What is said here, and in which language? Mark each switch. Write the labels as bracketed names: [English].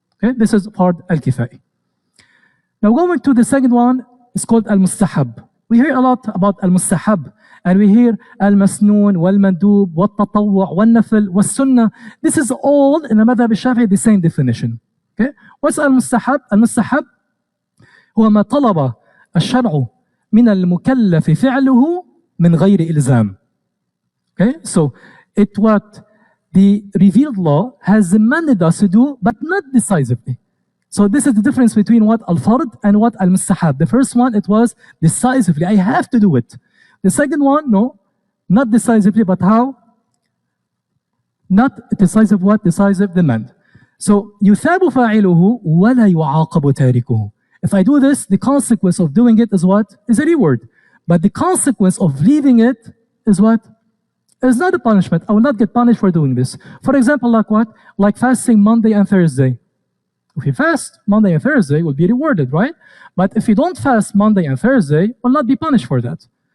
[English] Okay, this is fard al-kifai. Now going to the second one, it's called al-mustahab. We hear a lot about al-mustahab, and we hear al-masnoon, wal-mandub, wal-tatawwu', wal-nafil, wal-sunnah. This is all in the madhab al-shafi'i the same definition. Okay, what's al-mustahab? [Arabic] Al-mustahab هو ما طلب الشرع من المكلف فعله من غير إلزام. [English] Okay, so what the revealed law has demanded us to do, but not decisively. So this is the difference between what al-fard and what al-mustahab. The first one, it was decisively, I have to do it. The second one, no, not decisively, but how? Not decisive what? Decisive demand. [Arabic] So يثاب فاعله ولا يعاقب تاركه. [English] If I do this, the consequence of doing it is what? Is a reward. But the consequence of leaving it is what? Is not a punishment. I will not get punished for doing this. For example, like what? Like fasting Monday and Thursday. If you fast Monday and Thursday, will be rewarded, right? But if you don't fast Monday and Thursday, will not be punished for that.